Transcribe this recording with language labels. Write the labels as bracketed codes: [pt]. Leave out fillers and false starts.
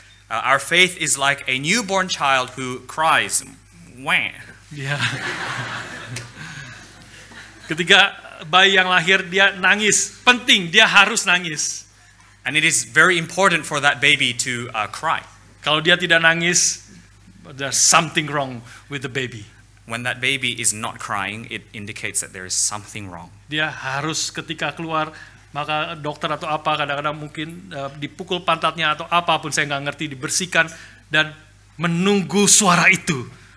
[en] Our faith is like a newborn child who cries. Wah. [id] Ya. Ketika bayi yang lahir dia nangis, penting dia harus nangis. [en] And it is very important for that baby to cry. [id] Kalau dia tidak nangis, [en] there's something wrong with the baby. When that baby is not crying, it indicates that there is something wrong. [id] Dia harus ketika keluar, maka dokter atau apa kadang-kadang mungkin dipukul pantatnya atau apapun, saya nggak ngerti, dibersihkan dan menunggu suara itu.